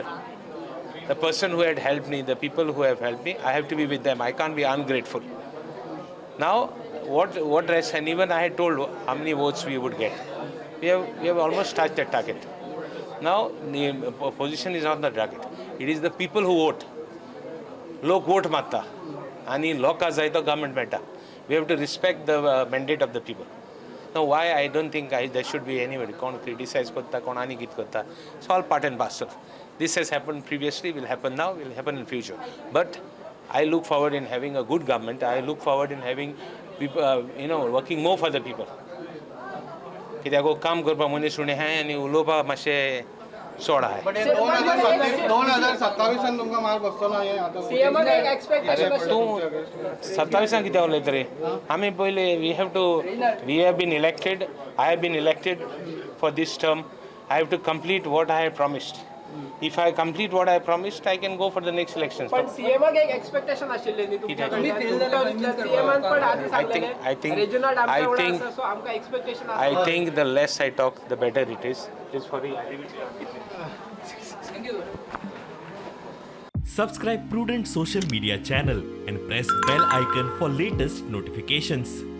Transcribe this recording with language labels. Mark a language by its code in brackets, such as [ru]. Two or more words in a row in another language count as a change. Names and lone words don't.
[en] The person who had helped me, the people who have helped me, I have to be with them. I can't be ungrateful. Now, what rest? And even I had told how many votes we would get. We have almost touched that target. Now, the position is not the target. It is the people who vote. [kok] लोक वोट मागता आणि लोकां जाय तो गव्हर्मेंट मेळटा. [en] We have to respect the mandate of the people. Now, why I don't think there should be anybody. [kok] कोण criticize करता, कोण आनी कित करता. [en] It's all part and parcel. This has happened previously, will happen now, will happen in future. But I look forward in having a good government. I look forward in having people, working more for the people. [kok] कित्याक काम करपा मनीस उणे आहाय आनी उलोवपा मातशें चड आहाय. तूं 27 कित्याक उलयता रे? आमी पयले [en] we have been elected. I have been elected for this term. I have to complete what I have promised. If I complete what I promised, I can go for the next elections. [kok] पण सीएमक एक एक्सपेक्टेशन आशिल्ले न्ही तुमच्याकडे सीएमन पण आधी सांगलेले रिजनल आमच्या सो आमका एक्सपेक्टेशन [en] I think the less I talk, the better it is. Just for the Thank you. Subscribe Prudent social media channel and press bell icon for latest notifications.